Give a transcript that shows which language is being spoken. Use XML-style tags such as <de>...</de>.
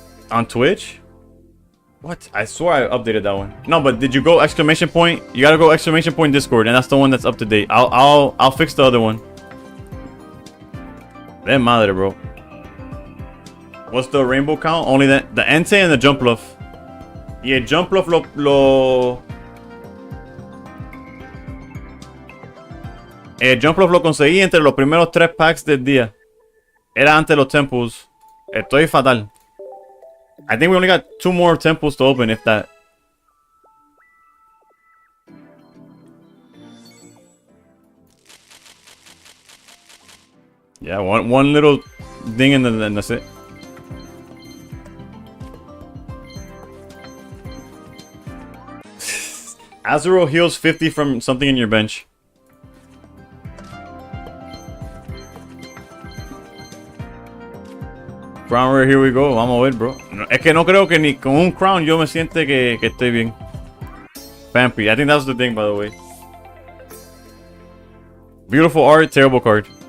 <en>On Twitch? What? I swear I updated that one. No, but did you go exclamation point? You gotta go exclamation point Discord, and that's the one that's up to date. I'll fix the other one.</en> <es>De madre, bro.</es> <en>What's the rainbow count? Only the Entei and the jump bluff.</en> <es>Y el jump bluff el jump bluff lo conseguí entre los primeros 3 packs del día. Era antes los temples. Estoy fatal.</es> <en>I think we only got 2 more temples to open, if that. Yeah, one little ding and then that's it. Azuro heals 50 from something in your bench. Crown Rare, here we go.</en> <es>Vamos a ver, bro. Es que no creo que ni con un Crown yo me siente que estoy bien.</es> <en>Pampy. I think that was the thing, by the way. Beautiful art, terrible card.</en>